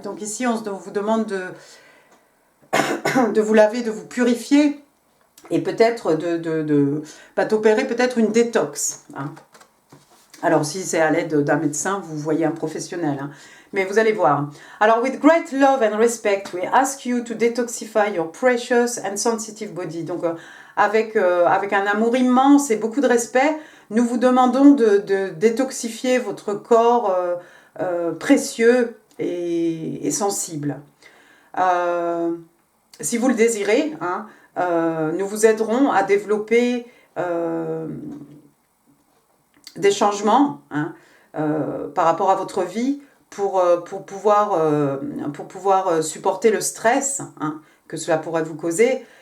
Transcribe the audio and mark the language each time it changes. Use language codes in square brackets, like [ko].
[fr] Donc ici, on vous demande de vous laver, de vous purifier et peut-être d'opérer peut-être une détox. Hein. Alors si c'est à l'aide d'un médecin, vous voyez un professionnel. Hein. Mais vous allez voir. [en] Alors, with great love and respect, we ask you to detoxify your precious and sensitive body. [fr] Donc, avec un amour immense et beaucoup de respect, nous vous demandons de détoxifier votre corps précieux et sensible. Si vous le désirez, hein, nous vous aiderons à développer des changements hein, par rapport à votre vie pour pouvoir supporter le stress hein, que cela pourrait vous causer